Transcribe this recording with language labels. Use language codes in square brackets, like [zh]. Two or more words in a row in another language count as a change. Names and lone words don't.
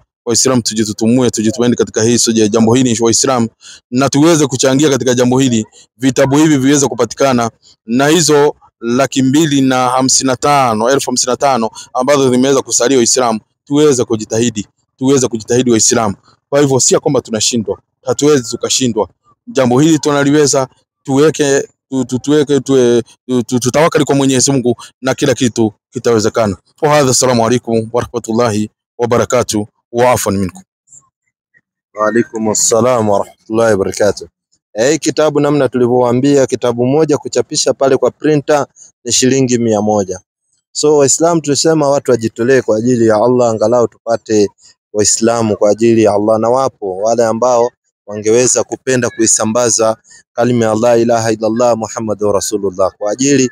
[sw] Waislamu tujitutumue, tujitumaini katika hii soja jambo hili Waislamu, na tuweze kuchangia katika jambo hili, vitabu hivi viweze kupatikana, na hizo 255,055 ambazo zimeweza kusalia Waislamu, tuweze kujitahidi Waislamu. Kwa hivyo si kwamba tunashindwa, hatuwezi tukashindwa. Jambo hili tunaliweza, tutawakali kwa Mwenyezi Mungu na kila kitu kitawezekana. [ar] وهذا السلام عليكم ورحمة الله وبركاته وعفوا منكم. وعليكم السلام ورحمة الله وبركاته. [sw] Kitabu namna tulivyowaambia, kitabu moja kuchapisha pale kwa printer ni shilingi 100. So Waislamu tulisema watu wajitolee kwa ajili ya Allah, angalau tupate Waislamu kwa ajili ya Allah, na wapo wale ambao wangeweza kupenda kuisambaza kalima ya [ar] لا إله إلا الله محمد رسول الله [sw] kwa ajili.